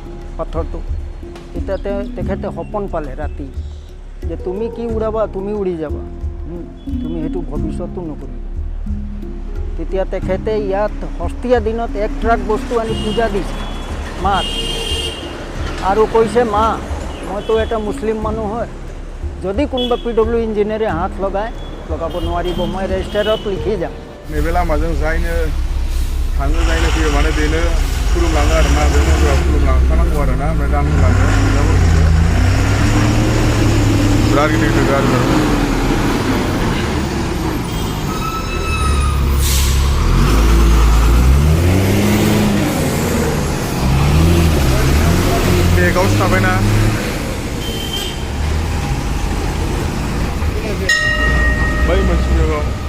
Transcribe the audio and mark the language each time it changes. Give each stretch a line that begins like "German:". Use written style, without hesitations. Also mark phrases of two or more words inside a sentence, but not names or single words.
Assamese: পাথৰটো তেতিয়া তেখেতে সপোন পালে ৰাতি যে তুমি কি উৰাবা তুমি উৰি যাবা তুমি সেইটো ভৱিষ্যতো নকৰিবা তেতিয়া তেখেতে ইয়াত হস্তীয়া দিনত 1 ট্ৰাক বস্তু আনি পূজা দিছে মাক আৰু কৈছে মা মইতো এটা মুছলিম মানুহ হয় যদি কোনোবা PW ইঞ্জিনিয়াৰে হাত লগাব নোৱাৰিব মই ৰেজিষ্টাৰত লিখি যাম
Bodo: नैबे लामाजों जायनो थाङो जायनो फैयो माने बेनो खुलुमलाङो आरोना बे मन्दिराव खुलुमलांखानांगौ आरोना ओमफ्राय दान होलाङो बिराद गिदिर गिदिर आरो बेगावसो थाबायना बै मोनसे बेगाव